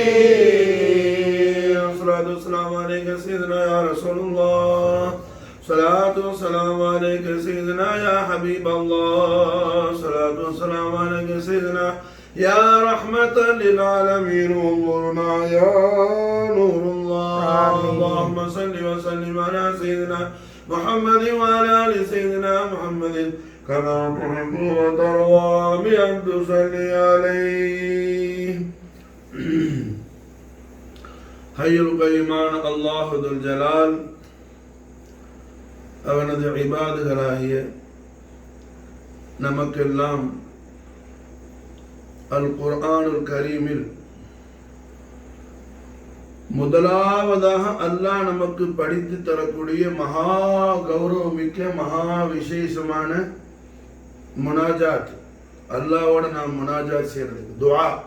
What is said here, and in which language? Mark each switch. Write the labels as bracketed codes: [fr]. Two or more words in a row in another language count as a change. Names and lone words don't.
[ar] الصلاة والسلام عليك سيدنا يا رسول الله صلاة والسلام عليك سيدنا يا حبيب الله صلاة والسلام عليك سيدنا يا رحمة للعالمين انظرنا يا نور الله آمين. اللهم صل وسلم على سيدنا محمد وعلى آل سيدنا محمد كما تحب وترضى بأن تصلي عليه [ta] ஹய்யுல் கய்யூமான [ar] الله ذو الجلال [ta] அவனது இபாதுகளாகிய நமக்கெல்லாம் அல் குர்ஆனுல் கரீமில் முதலாவதாக அல்லாஹ் நமக்கு படித்து தரக்கூடிய மகா கௌரவமிக்க மகா விசேஷமான முனாஜாத், அல்லாஹ்வோட நாம் முனாஜாத் செய்யறதுக்கு துஆ.